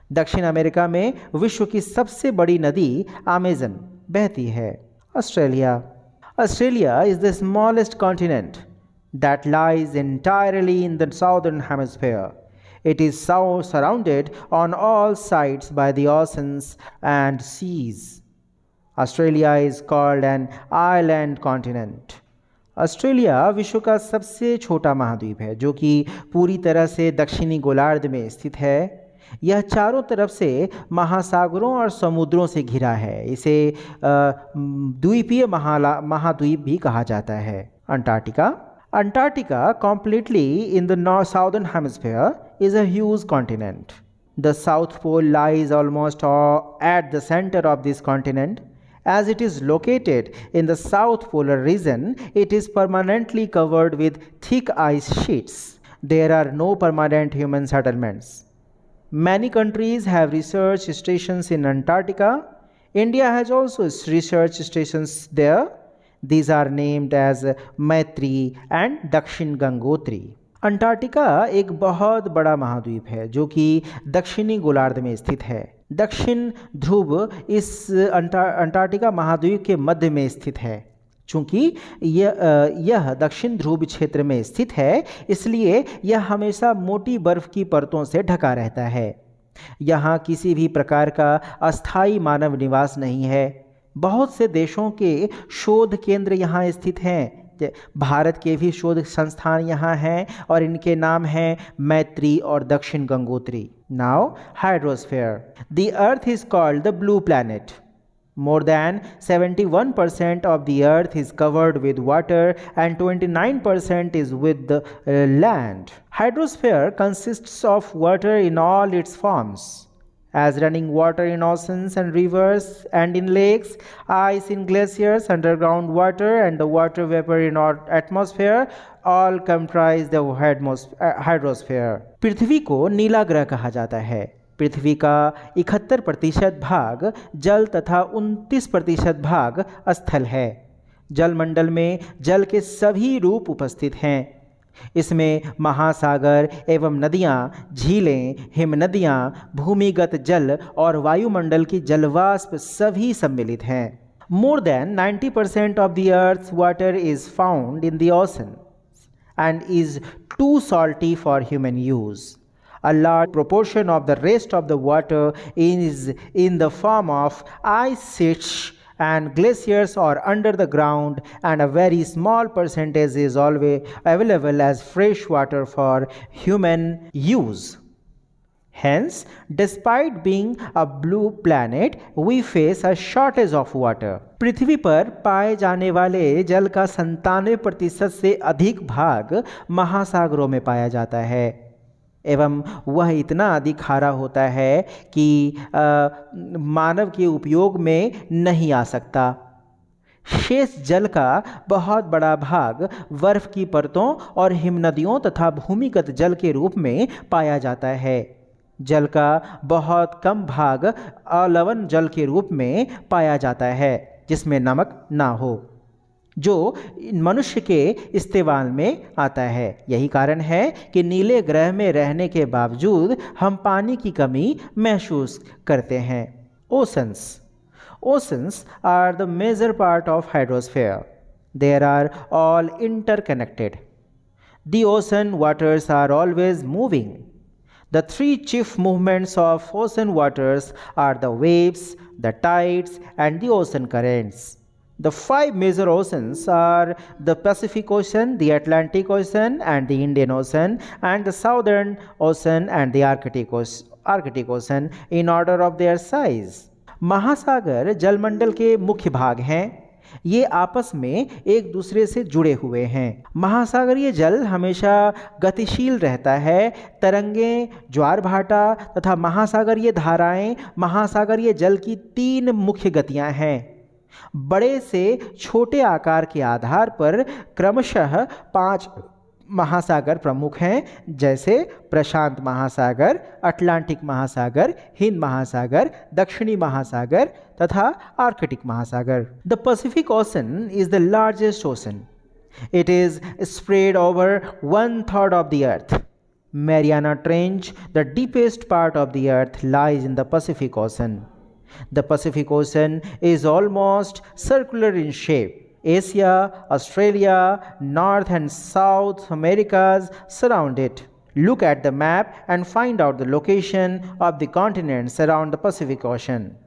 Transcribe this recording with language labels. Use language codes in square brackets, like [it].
[hi] दक्षिण अमेरिका में विश्व की सबसे बड़ी नदी अमेज़न बहती है। Australia. [en] Australia is the smallest continent that lies entirely in the southern hemisphere. It is surrounded on all sides by the oceans and seas. Australia is called an island continent. [hi] Australia विश्व का सबसे छोटा महाद्वीप है जो कि पूरी तरह से दक्षिणी गोलार्ध में स्थित है। यह चारों तरफ से महासागरों और समुद्रों से घिरा है। इसे द्वीपीय महाद्वीप भी कहा जाता है। Antarctica. [en] Antarctica, completely in the southern hemisphere, is a huge continent. The South Pole lies almost at the center of this continent. As it is located in the South Polar region, it is permanently covered with thick ice sheets. There are no permanent human settlements. Many countries have research stations in Antarctica. India has also research stations there. These are named as Maitri and Dakshin Gangotri. [hi] Antarctica एक बहुत बड़ा महाद्वीप है जो कि दक्षिणी गोलार्ध में स्थित है। दक्षिण ध्रुव इस अंटार्कटिका महाद्वीप के मध्य में स्थित है। चूंकि यह दक्षिण ध्रुव क्षेत्र में स्थित है, इसलिए यह हमेशा मोटी बर्फ की परतों से ढका रहता है। यहाँ किसी भी प्रकार का अस्थायी मानव निवास नहीं है। बहुत से देशों के शोध केंद्र यहाँ स्थित हैं। भारत के भी शोध संस्थान यहाँ हैं और इनके नाम हैं मैत्री और दक्षिण Gangotri. [en] Now hydrosphere. The earth is called the blue planet. More than 71% of the earth is covered with water and 29% is with the land. Hydrosphere consists of water in all its forms, as running water in oceans and rivers and in lakes, ice in glaciers, underground water and the water vapor in our atmosphere all comprise the hydrosphere. [hi] पृथ्वी को नीला ग्रह कहा जाता है। पृथ्वी का 71% भाग जल तथा 29% भाग स्थल है। जलमंडल में जल के सभी रूप उपस्थित हैं। इसमें महासागर एवं नदियाँ, झीलें, हिमनदियाँ, भूमिगत जल और वायुमंडल की जलवाष्प सभी सम्मिलित हैं। [en] More than 90% of the earth's water is found in the ocean and is too salty for human use. A large proportion of the rest of the water is in the form of ice sheets and glaciers or under the ground, and a very small percentage is always available as fresh water for human use. Hence, despite being a blue planet, we face a shortage of water. [hi] पृथ्वी पर पाए जाने वाले जल का 97% से अधिक भाग महासागरों में पाया जाता है एवं वह इतना अधिक खारा होता है कि मानव के उपयोग में नहीं आ सकता। शेष जल का बहुत बड़ा भाग बर्फ की परतों और हिमनदियों तथा भूमिगत जल के रूप में पाया जाता है। जल का बहुत कम भाग अलवण जल के रूप में पाया जाता है जिसमें नमक ना हो, जो मनुष्य के इस्तेमाल में आता है। यही कारण है कि नीले ग्रह में रहने के बावजूद हम पानी की कमी महसूस करते हैं। [en] Oceans. Oceans are the major part of hydrosphere. They are all interconnected. The ocean waters are always moving. The three chief movements of ocean waters are the waves, the tides, and the ocean currents. The five major oceans are the Pacific Ocean, the Atlantic Ocean, and the Indian Ocean, and the Southern Ocean and the Arctic Ocean in order of their size. [hi] महासागर जलमंडल के मुख्य भाग हैं। ये आपस में एक दूसरे से जुड़े हुए हैं। महासागरीय जल हमेशा गतिशील रहता है। तरंगें, ज्वार भाटा तथा महासागरीय धाराएं महासागरीय जल की 3 मुख्य गतियां हैं। बड़े से छोटे आकार के आधार पर क्रमशः 5 महासागर प्रमुख हैं, जैसे प्रशांत महासागर, अटलांटिक महासागर, हिंद महासागर, दक्षिणी महासागर तथा आर्कटिक महासागर। [en] The Pacific Ocean is the largest ocean. It is spread over 1/3 of the earth. Mariana Trench, the deepest part of the earth, lies in the Pacific Ocean. The Pacific Ocean is almost circular in shape. Asia, Australia, North and South Americas surround it. Look at the map and find out the location of the continents around the Pacific Ocean.